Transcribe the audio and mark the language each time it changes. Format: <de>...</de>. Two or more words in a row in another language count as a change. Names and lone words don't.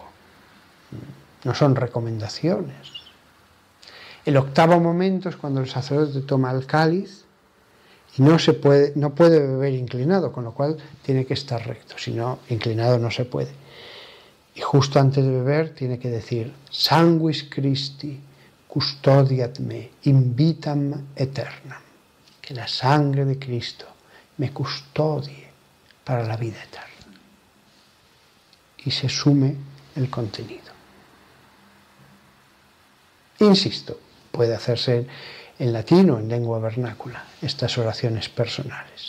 <es>No son recomendaciones. El octavo momento es cuando el sacerdote toma el cáliz y no puede beber inclinado, con lo cual tiene que estar recto, si no, inclinado no se puede. Y justo antes de beber tiene que decir:</es> <la>Sanguis Christi custodiat me in vitam aeternam.</la> <es>Que la sangre de Cristo me custodie para la vida eterna. Y se sume el contenido. Insisto, puede hacerse en latín o en lengua vernácula, estas oraciones personales.</es>